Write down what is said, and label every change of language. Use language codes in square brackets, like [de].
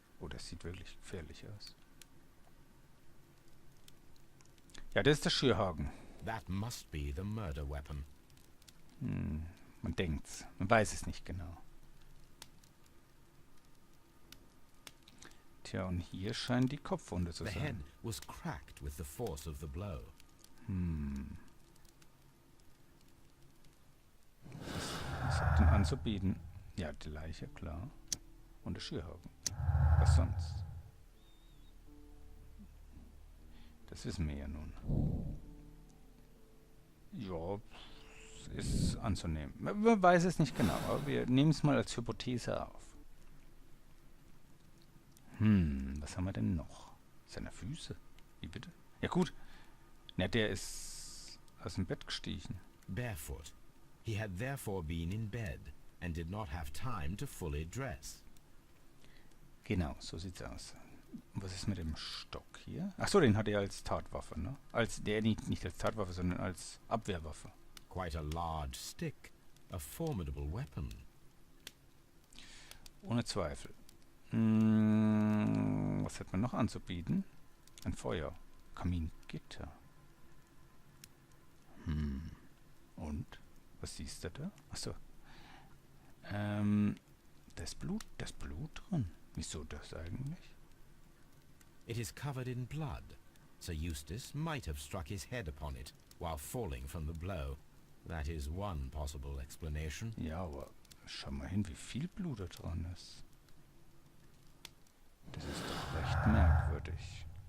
[de] Oh, das sieht wirklich gefährlich aus. Ja, das ist der Schürhaken. [en] That must be the murder weapon. [de] Man denkt's. Man weiß es nicht genau. Tja, und hier scheint die Kopfwunde zu [en] The head [de] sein. [en] was cracked with the force of the blow. [de] Was hat denn anzubieten? Ja, die Leiche, klar. Und der Schürhaken. Was sonst? Das wissen wir ja nun. Ja, ist anzunehmen. Man weiß es nicht genau, aber wir nehmen es mal als Hypothese auf. Was haben wir denn noch? Seine Füße? Wie bitte? Ja gut. Na, der ist aus dem Bett gestiegen. [en] Barefoot. He had therefore been in bed and did not have time to fully dress. [de] Genau, so sieht's aus. Und was ist mit dem Stock hier? Achso, den hat er als Tatwaffe, ne? Nicht als Tatwaffe, sondern als Abwehrwaffe. [en] Quite a large stick. A formidable weapon. [de] Ohne Zweifel. Was hat man noch anzubieten? Ein Feuer. Kamingitter. Und? Was siehst du da? Achso. Da ist Blut drin. Wieso das eigentlich? [en] It is covered in blood. Sir Eustace might have struck his head upon it while falling from the blow. That is one possible explanation. [de] Ja, aber schau mal hin, wie viel Blut da dran ist. Das ist doch recht merkwürdig.